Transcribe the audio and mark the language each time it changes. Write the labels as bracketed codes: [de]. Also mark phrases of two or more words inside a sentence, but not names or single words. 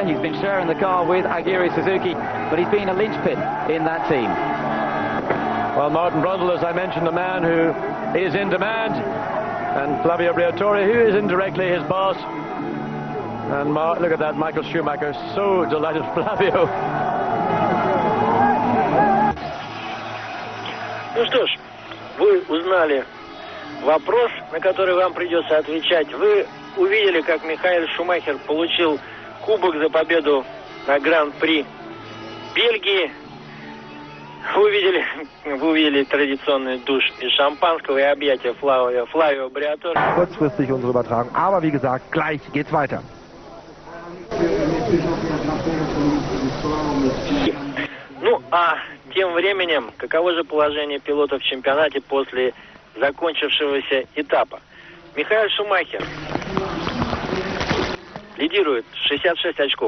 [en] He's been sharing the car with Agiri Suzuki, but he's been a linchpin in that team. Well, Martin Brundle, as I mentioned, a man who is in demand, and Flavio Briatore, who is indirectly his boss. And look at that, Michael Schumacher, so delighted, Flavio. [ru] Ну что ж, вы узнали вопрос, на который вам придется отвечать. Вы увидели, как Михаэль Шумахер получил кубок за победу на Гран-при Бельгии. Вы увидели традиционный душ из шампанского и объятия Флавио Бриаторе. [de] Kurzfristig unsere Übertragung, aber wie gesagt, gleich geht's weiter. [ru] Ну, а тем временем, каково же положение пилотов в чемпионате после закончившегося этапа? Михаэль Шумахер лидирует 66 очков.